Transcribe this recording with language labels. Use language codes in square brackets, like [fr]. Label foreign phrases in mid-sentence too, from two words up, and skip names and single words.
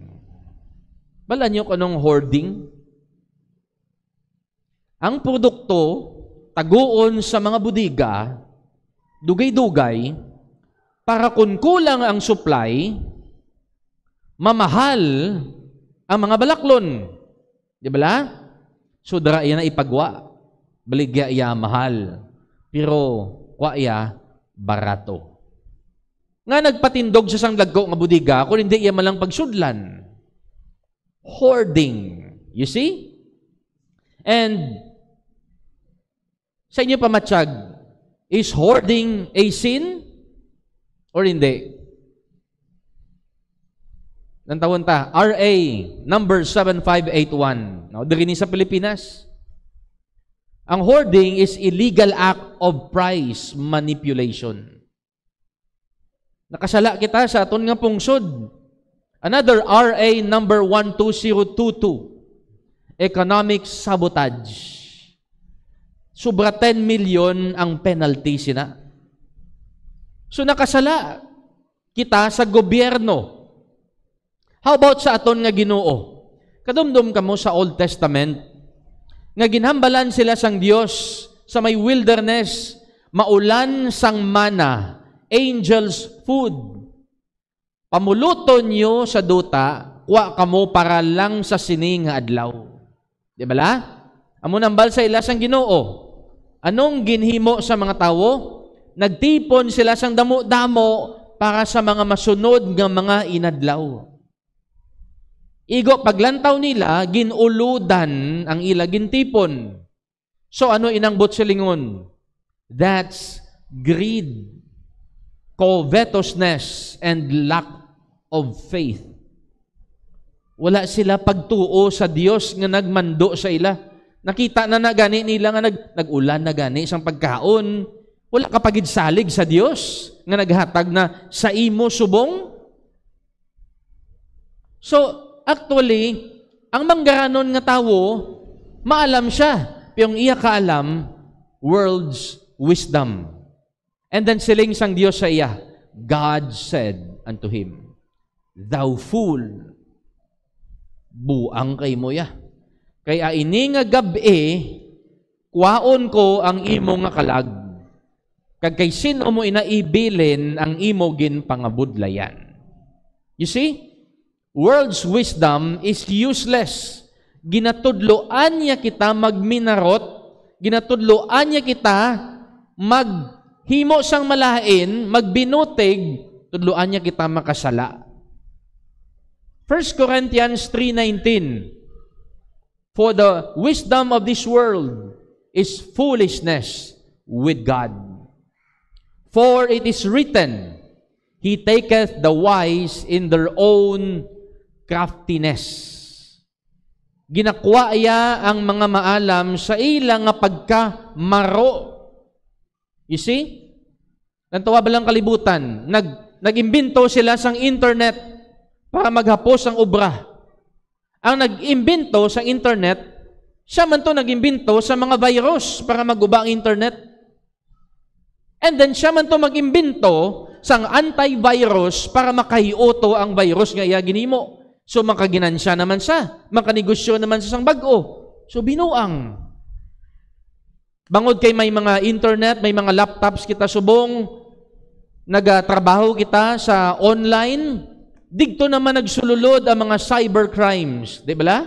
[hil] Bala niyo kanong hoarding? Ang produkto taguon sa mga budiga, dugay-dugay, para kung kulang ang supply, mamahal ang mga balaklon. Di ba la? So, dara iya na ipagwa. Baligya iya mahal. Pero, kwa iya barato. Nga nagpatindog sa sang lagko nga budiga, kung hindi iya malang pagsudlan. [en] Hoarding. You see? And, [hil] sa inyo pamatsyag, [en] is hoarding a sin? [hil] Or hindi? Nang tawon ta, RA number 7581. Now, diri ni sa Pilipinas. [en] Ang hoarding is illegal act of price manipulation. [hil] Nakasala kita sa aton nga pungsod. [en] Another RA number 12022. Economic sabotage. [hil] Sobra 10 million ang penalty sina. So nakasala kita sa gobyerno. [en] How about [hil] sa aton nga Ginoo? Kadumdum kamo sa Old Testament nga ginhambalan sila sang Dios sa may wilderness, maulan sang mana, [en] angels food. [hil] Pamuluton nyo sa duta, wa kamo para lang sa sining nga adlaw. Di ba la? Amo nambal sa ila sang Ginoo. Anong ginhimo sa mga tawo? Nagtipon sila sang damo-damo para sa mga masunod nga mga inadlaw. Igo paglantaw nila, ginuludan ang ila gintipon. So ano inangbot silingon? [en] That's greed, covetousness, and lack of faith. [hil] Wala sila pagtuo sa Dios nga nagmando sa ila. Nakita na gani nila nga nag-ulan na gani isang pagkaon. Wala kapagid salig sa Dios nga naghatag na sa imo subong. [en] So, actually, [hil] ang manggaranon nga tawo, maalam siya. Pero iya kaalam, [en] world's wisdom. And then [hil] siling sang Dios sa iya, [en] God said unto him, thou fool, [hil] buang kay mo ya. Kaya ini nga gabi, kwaon ko ang imo nga kalag. Kag kay sino mo inaibilin ang imo gin pangabudlayan. [en] You see? World's wisdom is useless. [hil] Ginatudloan niya kita magminarot, ginatudloan niya kita himo sang malain, magbinutig, tudluan niya kita makasala. [en] 1 Corinthians 3:19, for the wisdom of this world is foolishness with God. For it is written, He taketh the wise in their own craftiness. [hil] Ginakwa iya ang mga maalam sa ilang nga pagkamaro. [en] You see? [hil] Nantawa ba lang kalibutan? Nag-imbento sila sang internet para maghapos ang obra. Ang nag-imbento sa internet, siya man to nag-imbento sa mga virus para maguba ang internet. [en] And then [hil] siya man to mag-imbento sang antivirus para makahiuto ang virus nga iya ginimo. So makaginansya naman siya, makanegosyo naman sa sang bag-o. So binuang. Bangod kay may mga internet, may mga laptops kita subong, nagatrabaho kita sa online, digto naman nagsululod ang mga [en] cyber crimes, [hil] di ba?